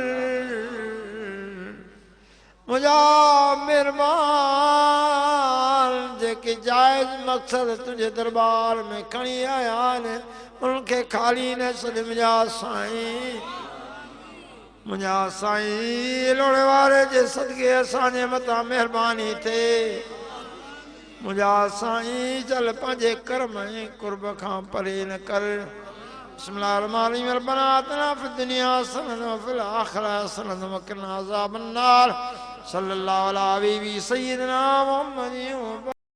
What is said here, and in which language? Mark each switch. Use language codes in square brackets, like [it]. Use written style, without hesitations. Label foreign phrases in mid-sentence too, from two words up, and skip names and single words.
[sd] मुझा मेहरबान जेके जायज़ मक़सद तुझे दरबार में खणी आया आहिनि उनखे खाली न छॾ मुझा साईं लोड़े वारे जे सदके असांजे मथां महिरबानी थिए मुझा साईं चल पंहिंजे कर्म ऐं कुर्ब खां परे न कर [ar] بسم الله الرحمن الرحيم ربنا آتنا في الدنيا حسنة وفي الآخرة حسنة وقنا عذاب النار صلى الله عليه سيدنا محمد.